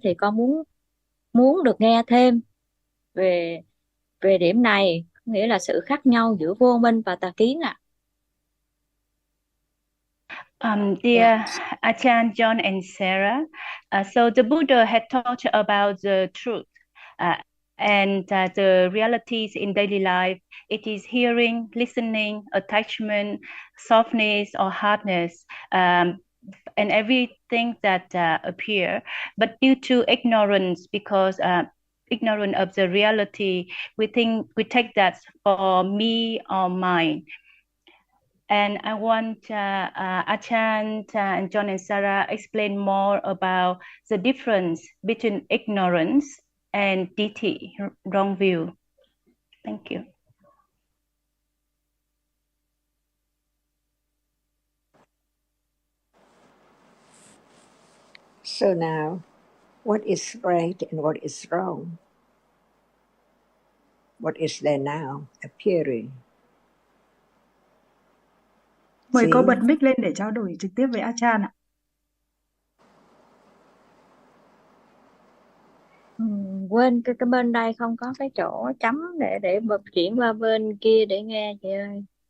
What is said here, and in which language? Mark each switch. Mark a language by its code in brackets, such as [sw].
[vi] Thì con muốn được nghe thêm về điểm này, nghĩa là sự khác nhau giữa vô minh và tà kiến ạ. [en] Dear Achan, John and Sarah, so the Buddha had taught about the truth and the realities in daily life. It is hearing, listening, attachment, softness or hardness, and everything that appear. But due to ignorance, because ignorant of the reality, we take that for me or mine. And I want Achan and John and Sarah explain more about the difference between ignorance and ditthi, wrong view. Thank you. So now, what is right and what is wrong? What is there now appearing? [vi] Mời cô [en] See? [vi] bật mic lên để trao đổi trực tiếp với Achan ạ. Quên cái bên đây không có cái chỗ chấm để bật chuyển qua bên kia để nghe chị ơi.